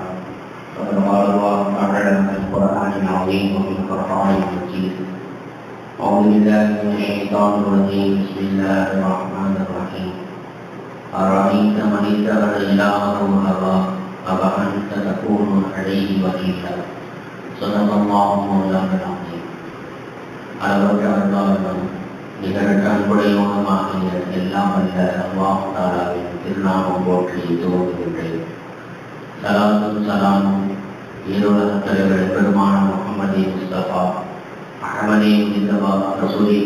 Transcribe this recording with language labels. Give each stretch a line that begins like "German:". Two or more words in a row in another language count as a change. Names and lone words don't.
Arabic: فقد قال الله تعالى في القرآن العظيم وفي القرآن المجيد: أعوذ بالله من الشيطان الرجيم. بسم الله الرحمن الرحيم. أرأيت من اتخذ إلهه هواه أفأنت تكون عليه وكيلا. صدق الله مولانا العظيم.
Tamil: அளவற்ற அருளாளனும் நிகரற்ற அன்புடையவனுமாகிய எல்லாம் அல்ல அல்லாஹ் தஆலாவின் திருநாமம் போற்றி துவங்குகின்றேன். சலாத்தும் சலாமும் ஈருலகத் தலைவர் பெருமான முஹம்மது முஸ்தபா அஹ்மதே முஜ்தபா ரசூலே